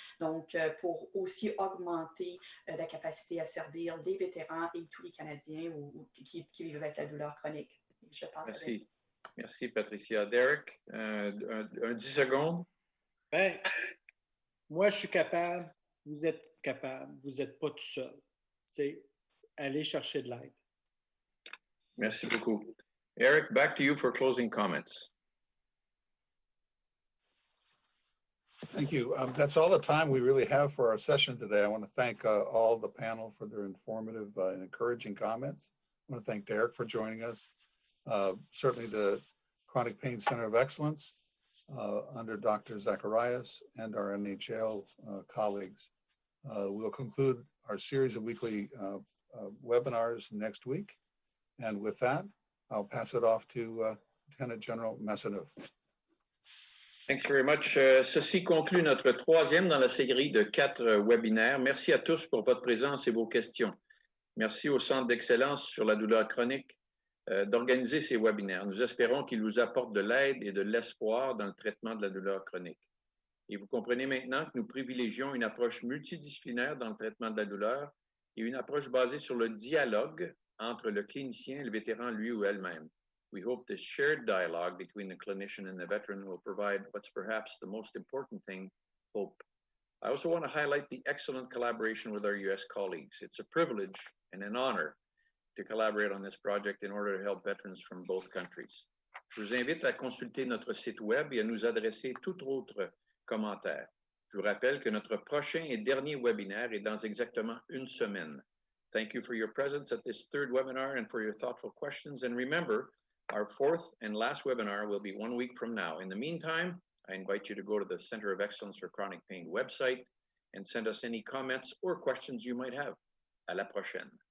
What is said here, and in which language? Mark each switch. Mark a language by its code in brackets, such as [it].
[fr] Donc, pour aussi augmenter la capacité à servir des vétérans et tous les Canadiens qui vivent avec la douleur chronique. Je pense. Merci. Merci, Patricia. Derek, un 10 secondes. Ben, moi, je suis capable. Vous êtes capable. Vous n'êtes pas tout seul. C'est aller chercher de l'aide. Merci beaucoup. [en] Eric, back to you for closing comments. Thank you. That's all the time we really have for our session today. I want to thank all the panel for their informative and encouraging comments. I want to thank Derek for joining us. Certainly the Chronic Pain Center of Excellence under Dr. Zacharias and our NHL colleagues. We'll conclude our series of weekly webinars next week. And with that, I'll pass it off to Lieutenant General Massaneuf. Thanks very much. [fr] Ceci conclut notre troisième dans la série de 4 webinaires. Merci à tous pour votre présence et vos questions. Merci au Centre d'excellence sur la douleur chronique d'organiser ces webinaires. Nous espérons qu'ils vous apportent de l'aide et de l'espoir dans le traitement de la douleur chronique. Et vous comprenez maintenant que nous privilégions une approche multidisciplinaire dans le traitement de la douleur et une approche basée sur le dialogue entre le clinicien et le vétéran lui ou elle-même. [en] We hope this shared dialogue between the clinician and the veteran will provide what's perhaps the most important thing, hope. I also want to highlight the excellent collaboration with our U.S. colleagues. It's a privilege and an honor to collaborate on this project in order to help veterans from both countries. [fr] Je vous invite à consulter notre site web et à nous adresser tout autre commentaire. Je vous rappelle que notre prochain et dernier webinaire est dans exactement une semaine. [en] Thank you for your presence at this third webinar and for your thoughtful questions. And remember, our fourth and last webinar will be 1 week from now. In the meantime, I invite you to go to the Center of Excellence for Chronic Pain website and send us any comments or questions you might have. [fr] À la prochaine.